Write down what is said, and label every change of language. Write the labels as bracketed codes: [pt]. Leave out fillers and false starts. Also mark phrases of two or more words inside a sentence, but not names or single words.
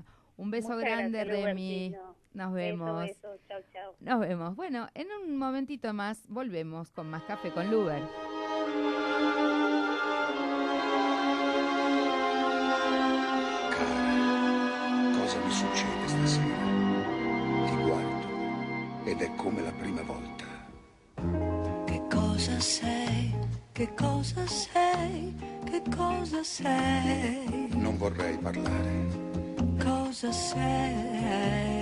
[es] Un beso grande, Remy. Nos vemos. Beso. Chau, chau. Nos vemos. Bueno, en un momentito más volvemos con más Café con Luber. [it] Cara, cosa mi succede stasera? Ed è come la prima volta. Che cosa sei? Che cosa sei? Che cosa sei? Non vorrei parlare. Cosa sei?